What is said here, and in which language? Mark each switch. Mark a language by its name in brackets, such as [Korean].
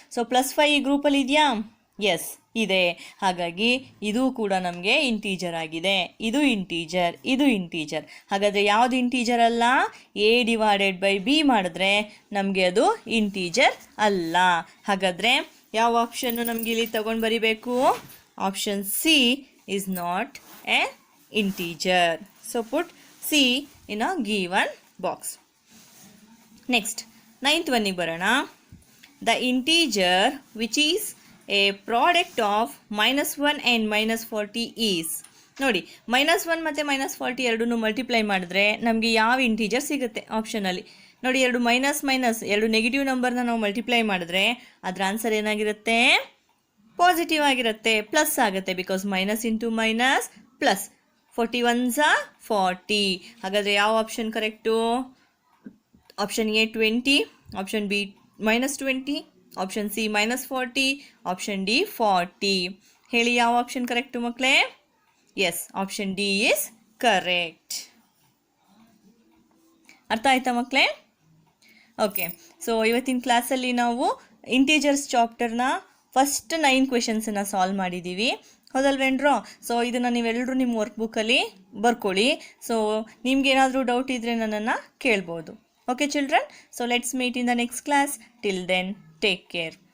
[Kannada] So +5 ಈ ಗ್ರೂಪಲ್ಲಿ ಇದೆಯಾ? ಎಸ್, ಇದೆ. ಹಾಗಾಗಿ ಇದು ಕೂಡ ನಮಗೆ ಇಂಟೀಜರ್ ಆಗಿದೆ. ಇದು ಇಂಟೀಜರ್. ಹಾಗಾದರೆ ಯಾವುದು ಇಂಟೀಜರ್ ಅಲ್ಲ? ಎ ಡಿವೈಡೆಡ್ ಬೈ ಬಿ ಮಾಡಿದ್ರೆ ನಮಗೆ ಅದು ಇಂಟೀಜರ್ ಅಲ್ಲ. ಹಾಗಾದರೆ ಯಾವ ಆಪ್ಷನ್ನು ನಮಗೆ ಇಲ್ಲಿ ತಗೊಂಡು ಬರಿಬೇಕು? [English] Option C is not a integer. So put C in a given box. Next, 9th one [Kannada] ಬರೋಣ. [English] The integer which is a product of -1 and -40 is. [Kannada] ನೋಡಿ -1 ಮತ್ತು -40 ಎರಡನ್ನೂ ಮಲ್ಟಿಪ್ಲೈ ಮಾಡಿದ್ರೆ ನಮಗೆ ಯಾವ ಇಂಟೀಜರ್ ಸಿಗುತ್ತೆ ಆಪ್ಷನಲ್ಲಿ. ನೋಡಿ ಎರಡು ಎರಡು ನೆಗೆಟಿವ್ ನಂಬರ್ನ ನಾವು ಮಲ್ಟಿಪ್ಲೈ ಮಾಡಿದ್ರೆ ಅದರ ಆನ್ಸರ್ ಏನಾಗಿರುತ್ತೆ? ಪಾಸಿಟಿವ್ ಆಗಿರುತ್ತೆ, ಪ್ಲಸ್ ಆಗುತ್ತೆ. Because minus into minus plus, 41 40. ಹಾಗಾದರೆ ಯಾವ option correct? Option A 20, option B -20, option C -40, option D 40. ಹೇಳಿ ಯಾವ ಆಪ್ಷನ್ ಕರೆಕ್ಟು ಮಕ್ಕಳೇ? S, [English] Option D is correct. [Kannada] ಅರ್ಥ ಆಯ್ತಾ ಮಕ್ಕಳೇ? ಓಕೆ, ಸೊ ಇವತ್ತಿನ ಕ್ಲಾಸಲ್ಲಿ ನಾವು ಇಂಟೀಜರ್ಸ್ ಚಾಪ್ಟರ್ನ ಫಸ್ಟ್ 9 ಕ್ವೆಶನ್ಸನ್ನು ಸಾಲ್ವ್ ಮಾಡಿದ್ದೀವಿ, ಹೌದಲ್ವೇನ್ರೋ? ಸೊ ಇದನ್ನು ನೀವೆಲ್ಲರೂ ನಿಮ್ಮ ವರ್ಕ್ ಬುಕ್ಕಲ್ಲಿ ಬರ್ಕೊಳ್ಳಿ. ಸೊ ನಿಮ್ಗೇನಾದರೂ ಡೌಟ್ ಇದ್ದರೆ ನನ್ನನ್ನು ಕೇಳ್ಬೋದು. [English] Okay children, so let's meet in the next class. Till then, take care.